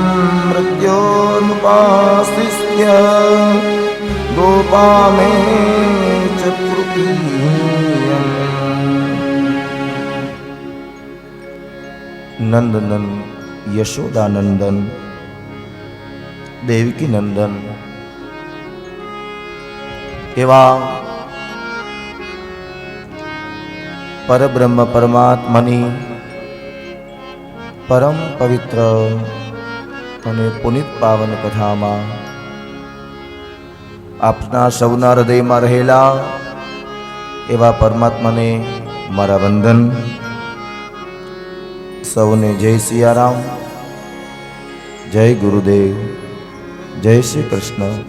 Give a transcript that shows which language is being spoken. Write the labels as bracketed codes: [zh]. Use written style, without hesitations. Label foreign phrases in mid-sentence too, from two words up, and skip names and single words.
[sa] मृत्योर्मुपाश्रित्य गोपामे च तृतीयम् नंदनंदन यशोदानंदन [gu] દેવકી નંદન એવા પરબ્રહ્મ પરમાત્માની પરમ પવિત્ર અને પુનિત પાવન કથામાં આપના સૌના હૃદયમાં રહેલા એવા પરમાત્માને મારા વંદન. સૌને જય સિયારામ, જય ગુરુદેવ, જય શ્રી કૃષ્ણ.